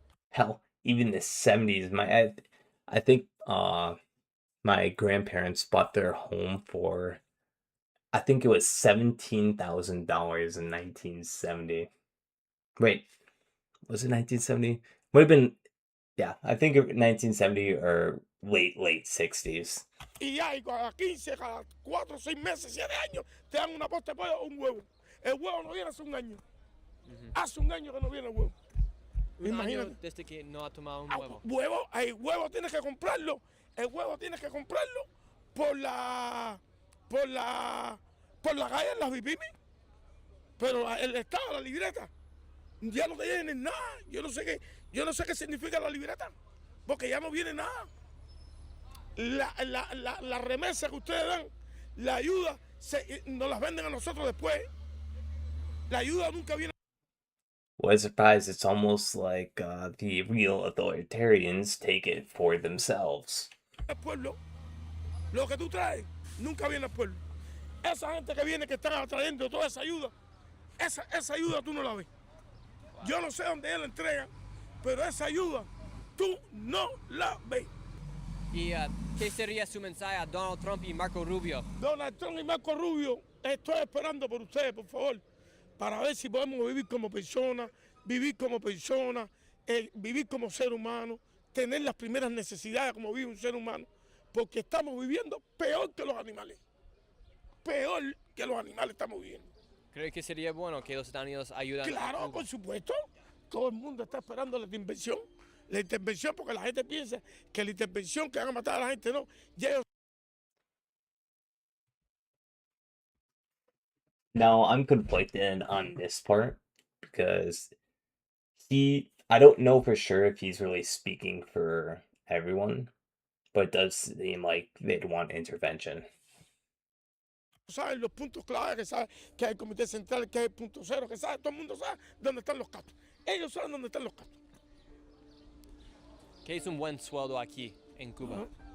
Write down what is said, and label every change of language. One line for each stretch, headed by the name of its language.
English: Hell, even the 70s. I think my grandparents bought their home for I think it was $17,000 in 1970. Wait, was it 1970? Would have been, yeah, I think 1970 or late 60s.
Spanish: Y ya, y cada 15, cada 4, 6 meses, 7 años, te dan una posta de pollo o un huevo. El huevo no viene hace un año. Hace un año que no viene el huevo. Imagínate. Desde que no ha tomado un huevo. El huevo tienes que comprarlo. El huevo tienes que comprarlo por la calle en las Vipimi. Pero el Estado, la libreta, ya no te viene nada. Yo no sé qué significa la libreta, porque ya no viene nada. La remesa que ustedes dan, la ayuda, nos las venden a nosotros después. La ayuda nunca viene.
English: Was surprised it's almost like the real authoritarians take it for themselves.
Spanish: El pueblo, lo que tú traes, nunca viene al pueblo. Esa gente que viene, que están trayendo toda esa ayuda tú no la ves. Yo no sé dónde ellos la entregan, pero esa ayuda tú no la ves. ¿Y qué sería su mensaje a Donald Trump y Marco Rubio? Donald Trump y Marco Rubio, estoy esperando por ustedes, por favor, para ver si podemos vivir como personas, vivir como ser humano, tener las primeras necesidades como vive un ser humano, porque estamos viviendo peor que los animales. Peor que los animales estamos viviendo. ¿Cree que sería bueno que los Estados Unidos ayuden? Claro, por supuesto. Todo el mundo está esperando la intervención. La intervención, porque la gente piensa que la intervención que van a matar a la gente, no.
English: Now, I'm conflicted on this part because I don't know for sure if he's really speaking for everyone, but it does seem like they'd want intervention.
Spanish: Saben los puntos claves, que sabe que hay el comité central, que hay el punto cero, que sabe, todo el mundo sabe dónde están los catos. Ellos saben dónde están los catos. ¿Qué es un buen sueldo aquí en Cuba?